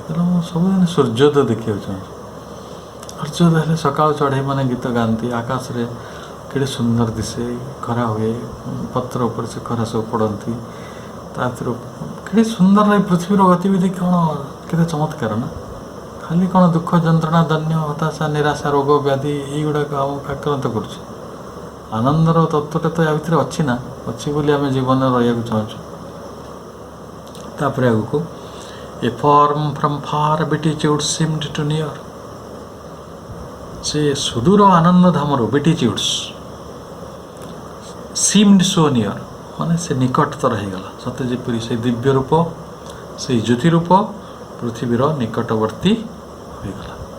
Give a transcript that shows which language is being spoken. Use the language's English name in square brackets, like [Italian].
[Odia] କହିଲେ ମୁଁ ସବୁଦିନ ସୂର୍ଯ୍ୟୋଦୟ ଦେଖିବାକୁ ଚାହୁଁଛି। ସୂର୍ଯ୍ୟୋଦୟ ହେଲେ ସକାଳୁ ଚଢ଼େଇମାନେ ଗୀତ ଗାଆନ୍ତି, ଆକାଶରେ କେଡ଼େ ସୁନ୍ଦର ଦିଶେ, ଖରା ହୁଏ, ପତ୍ର ଉପରେ ସେ ଖରା ସବୁ ପଡ଼ନ୍ତି, ତା ଭିତରୁ କେଡ଼େ ସୁନ୍ଦର ଏ ପୃଥିବୀର ଗତିବିଧି, କ'ଣ କେତେ ଚମତ୍କାର ନା। ଖାଲି କ'ଣ ଦୁଃଖ, ଯନ୍ତ୍ରଣା, ଦୈନ୍ୟ, ହତାଶା, ନିରାଶା, ରୋଗ, ବ୍ୟାଧି ଏଇଗୁଡ଼ାକ ଆମକୁ ଆକ୍ରାନ୍ତ କରୁଛି। ଆନନ୍ଦର ତତ୍ତ୍ୱଟା ତ ୟା ଭିତରେ ଅଛି ନା, ଅଛି ବୋଲି ଆମେ ଜୀବନରେ ରହିବାକୁ ଚାହୁଁଛୁ। ତାପରେ ଆଗକୁ [English] A form from far beatitude seemed to near. [Odia] ସେ ସୁଦୂର ଆନନ୍ଦ ଧାମରୁ [English] beatitudes seemed so near, [Odia] ମାନେ ସେ ନିକଟତର ହେଇଗଲା। ସତେ ଯେପରି ସେଇ ଦିବ୍ୟ ରୂପ, ସେଇ ଜ୍ୟୋତି ରୂପ ପୃଥିବୀର ନିକଟବର୍ତ୍ତୀ ହୋଇଗଲା।